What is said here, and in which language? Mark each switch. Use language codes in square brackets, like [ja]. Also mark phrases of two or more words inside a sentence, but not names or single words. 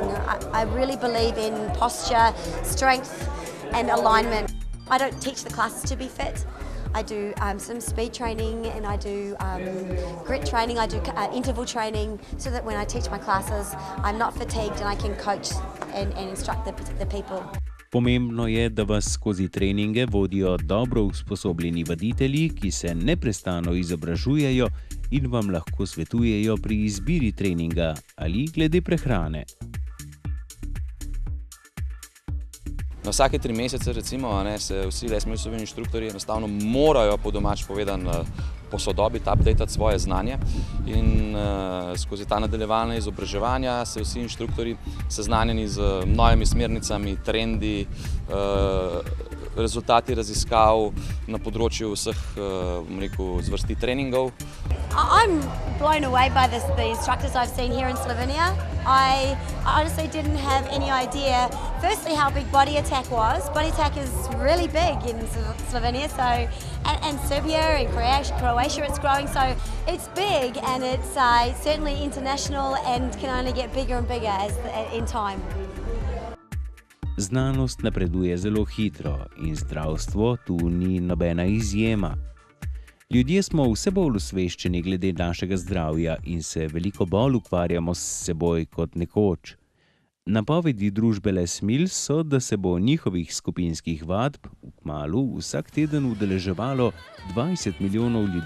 [en] I really believe in posture, strength and alignment. I don't teach the classes to be fit. I do some speed training and I do grit training, I do interval training so that when I teach my classes I'm not fatigued and I can coach and instruct the people. [sl] Pomembno je, da vas skozi treninge vodijo dobro usposobljeni vaditelji, ki se neprestano izobražujejo in vam lahko svetujejo pri izbiri treninga ali glede prehrane. Na vsake 3 mesece recimo, se vsi Les Millsovi inštruktorji enostavno morajo po domač povedan posodobiti, updatati svoje znanje in skozi ta nadaljevanja izobraževanja se vsi inštruktorji seznanjeni z novimi smernicami, trendi, rezultati raziskav na področju vseh zvrsti treningov. [en] I'm blown away by the instructors I've seen here in Slovenia. I honestly didn't have any idea, firstly, how big Body Attack was. Body Attack is really big in Slovenia, so and Serbia and Croatia, it's growing, so it's big and it's certainly international and can only get bigger and bigger in time. [sl] Znanost napreduje zelo hitro in zdravstvo tu ni nobena izjema. Ljudje smo vse bolj osveščeni glede našega zdravja in se veliko bolj ukvarjamo s seboj kot nekoč. Napovedi družbe Les Mills so, da se bo njihovih skupinskih vadb kmalu vsak teden udeleževalo 20 milijonov ljudi.